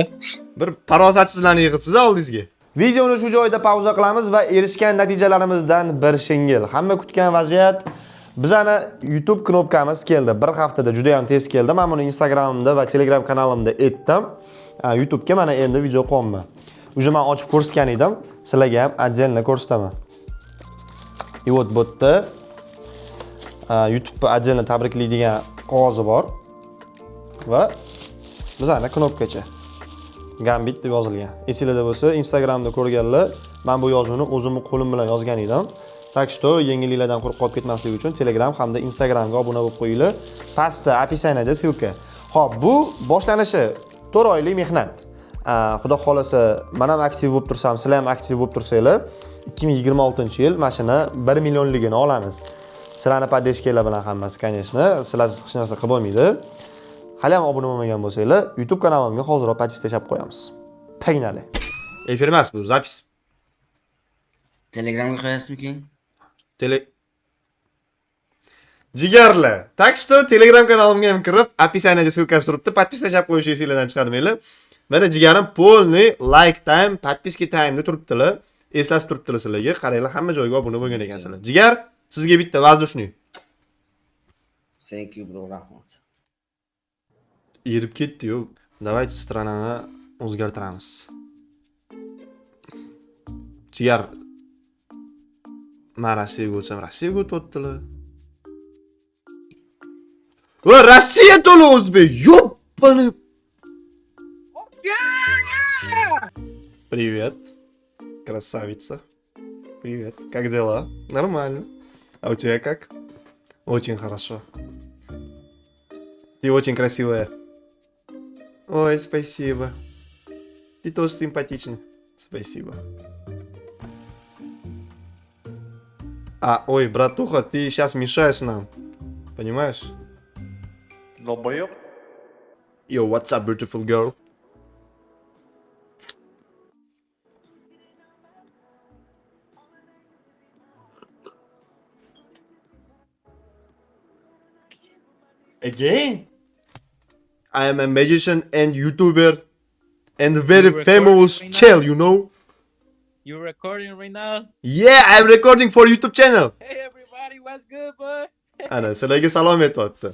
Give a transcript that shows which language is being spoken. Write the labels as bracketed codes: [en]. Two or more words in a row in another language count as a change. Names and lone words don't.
[uz] Bir farosatsizlarni yig'ibsiz oldingizga. Videoni shu joyda pauza qilamiz va erishgan natijalarimizdan bir shingil. Hamma kutgan vaziyat bizani YouTube knopkamiz keldi. Bir haftada juda ham tez keldi. Men buni Instagramimda va Telegram kanalimda aytdim. YouTube ga mana endi video qo'yman. Uje men ochib ko'rsatgan edim. Sizlarga ham отдельно ko'rsataman. [ru] И вот [uz] bu yerda YouTube отдельно tabriklaydigan qog'ozi bor va bizani knopkacha Gambit deb yozilgan. Esingizda bo'lsa, Instagramda ko'rganlar, men bu yozuvni o'zimni qo'lim bilan yozgan edim. [ru] Так что [uz] yengilliklardan qo'rqib qolib ketmasligi uchun Telegram hamda Instagramga obuna bo'lib qo'yinglar. Pastda [ru] описаниеda ссылка. [uz] Xo'p, bu boshlanishi 4 oylik mehnat. Xudo xolasa, men ham aktiv bo'lib tursam, sizlar ham aktiv bo'lib tursanglar, 2026-yil mashina 1 millionligini olamiz. Sizlarni podдержкалар bilan hammasi, конечно, sizlarsiz hech narsa qilib bo'lmaydi. Hali ham obuna bo'lmagan bo'lsanglar, YouTube kanalimga hozirroq podpis tashlab qo'yamiz. Pagnali. Efir emas bu, zapis. Telegramga qo'yasizmi keyin? Jigarlar. [ru] Так что [uz] Telegram kanalimga ham kirib, [ru] описаниеda ссылкasi [uz] turibdi. Podpis tashlab qo'yishni esingizdan chiqarmanglar. Mana jigarim polni like time, podpiska time da turibdilar. Eslatib turibdilar sizlarga. Qaranglar, hamma joyga obuna bo'lgan ekansizlar. Jigar, sizga bitta воздушный. [en] Thank you bro, [uz] rahmat. Erib ketdi-yu. [ru] Давайте странani [uz] o'zgartiramiz. Jigar men Rossiyaga o'tsam, Rossiyaga o'tyaptilar. Va Rossiya to'la o'zbek. Yo'ppani. [ru] Привет. Красавица. Привет. Как дела? Нормально. А у тебя как? Очень хорошо. Ты очень красивая. Ой, спасибо. Ты тоже симпатичный. Спасибо. Ой, братуха, ты сейчас мешаешь нам. Понимаешь? Долбоёб. [en] Yo, what's up, beautiful girl? Again? I am a magician and YouTuber and a very recording famous right now? channel, you know? You recording right now? Yeah, I'm recording for YouTube channel. Hey everybody, what's good, boy? [uz] Ana, sizlarga salom aytyapti.